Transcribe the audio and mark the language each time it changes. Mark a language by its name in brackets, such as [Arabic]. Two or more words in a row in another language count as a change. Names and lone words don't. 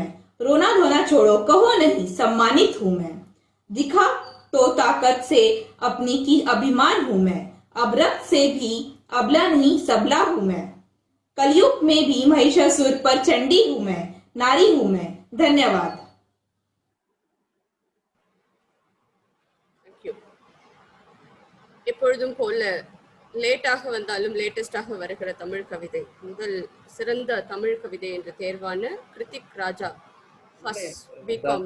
[Hindi] रोना धोना छोड़ो कहो नहीं, सम्मानित हूँ मैं। दिखा तो ताकत से अपनी की अभिमान हूँ मैं। अब रक्त से भी अबला नहीं सबला हूँ मैं। कलयुग में भी महिषासुर पर चंडी हूँ मैं, नारी हूँ मैं। धन्यवाद। [Tamil] எப்பொழுதும் போல லேட்டாக வந்தாலும் லேட்டஸ்டாக வருகிற தமிழ் கவிதை, முதல் சிறந்த தமிழ் கவிதை என்ற தேர்வான கிருத்திக் ராஜா பிகாமி.